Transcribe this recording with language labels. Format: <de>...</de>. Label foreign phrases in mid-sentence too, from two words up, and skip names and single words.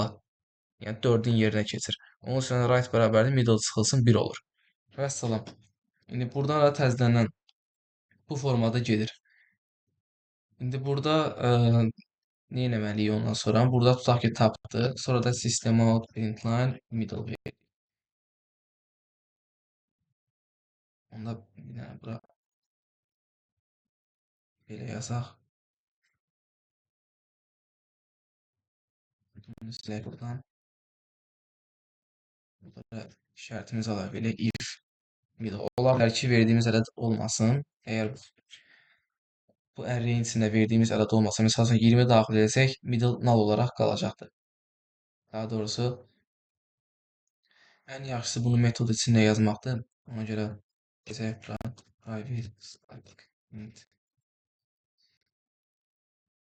<az>Yəni 4-ün yerinə keçir. Onun üçün right bərabərdir middle çıxılsın 1 olur. Vəssalam. İndi buradan da təzədən bu formada gedir. İndi burada nə etməliyik ondan sonra? Burada tutaq ki, tapdıq. Sonra da</az> <en>system out println middle</en> <az>verir. Onda bir dənə bura belə yazaq. Bunu silək buradan. Burada şərtimiz əlavə elə</az> <en>if middle.</en> <az>Ola bilər ki, verdiyimiz ədəd olmasın. Əgər bu array-in içində verdiyimiz ədəd olmasa, məsəl üçün 20 daxil etsək, middle null olaraq qalacaqdır. Daha doğrusu ən yaxşısı bunu metod içində yazmaqdır. Ona görə keçək bura</az> <en>private static int</en>